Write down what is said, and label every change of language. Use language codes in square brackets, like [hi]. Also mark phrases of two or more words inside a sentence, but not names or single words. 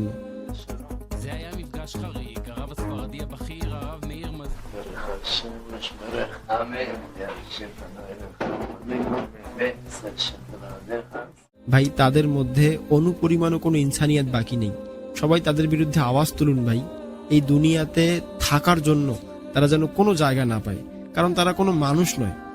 [he] זה היה מפגש חריג, הרב הספרדי הבכיר, הרב מאיר [bn] ভাই তাদের মধ্যে অনুপরিমাণও কোনো ইনসানিয়াত বাকি নেই। সবাই তাদের বিরুদ্ধে আওয়াজ তুলুন ভাই। এই দুনিয়াতে থাকার জন্য তারা যেন কোনো জায়গা না পায়, কারণ তারা কোনো মানুষ নয়।